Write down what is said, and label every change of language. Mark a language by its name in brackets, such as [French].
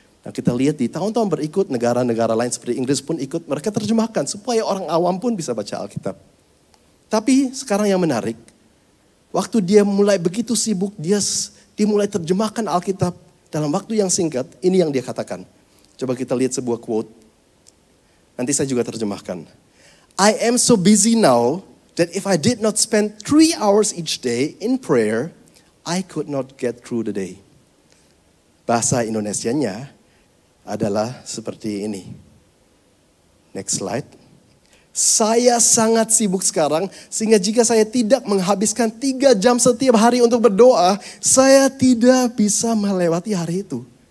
[Indonesian] Nah kita lihat di tahun-tahun berikut negara-negara lain seperti Inggris pun ikut mereka terjemahkan. Supaya orang awam pun bisa baca Alkitab. Tapi sekarang yang menarik, waktu dia mulai begitu sibuk, dia mulai terjemahkan Alkitab dalam waktu yang singkat. Ini yang dia katakan. Coba kita lihat sebuah quote. Nanti saya juga terjemahkan. [English] I am so busy now that if I did not spend 3 hours each day in prayer, I could not get through the day. [Indonesian] Bahasa Indonesianya adalah seperti ini. Next slide. Saya sangat sibuk sekarang sehingga jika saya tidak menghabiskan 3 jam setiap hari untuk berdoa, saya tidak bisa melewati hari itu.